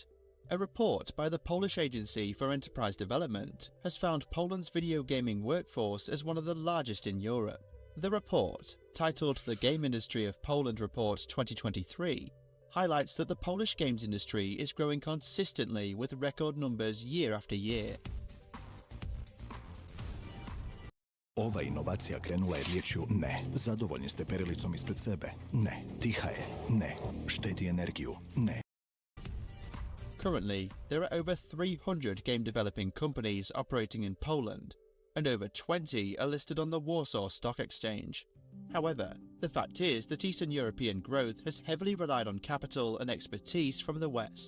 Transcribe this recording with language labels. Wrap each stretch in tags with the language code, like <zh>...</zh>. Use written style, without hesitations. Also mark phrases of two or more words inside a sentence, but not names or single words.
<en>A report by the Polish Agency for Enterprise Development has found Poland's video gaming workforce as one of the largest in Europe. The report, titled The Game Industry of Poland Report 2023, highlights that the Polish games industry is growing consistently with record numbers year after year.</en> <hr>Ova inovacija krenula je riječju ne. Zadovoljni ste perilicom ispred sebe? Ne. Tiha je? Ne. Štedi energiju? Ne.</hr> <en>Currently, there are over 300 game developing companies operating in Poland, and over 20 are listed on the Warsaw Stock Exchange. However, the fact is that Eastern European growth has heavily relied on capital and expertise from the West.</en>